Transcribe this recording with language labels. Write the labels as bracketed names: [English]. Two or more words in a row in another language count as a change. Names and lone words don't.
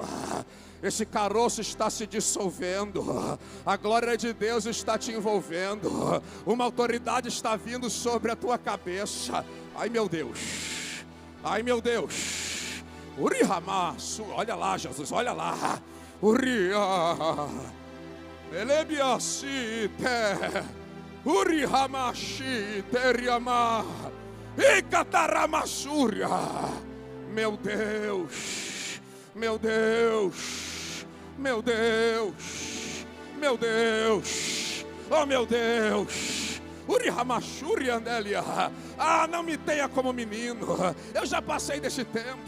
[Portuguese] Esse caroço está se dissolvendo. A glória de Deus está te envolvendo. Uma autoridade está vindo sobre a tua cabeça. Ai meu Deus. Ai meu Deus. Urihamasu. Olha lá, Jesus, olha lá. Uria. Elebiasite. Urihamashi teriama. Ikataramassúria. Meu Deus. Meu Deus. Meu Deus. Meu Deus. Oh meu Deus. Urihamashuri Andélia. Não me tenha como menino. Eu já passei desse tempo.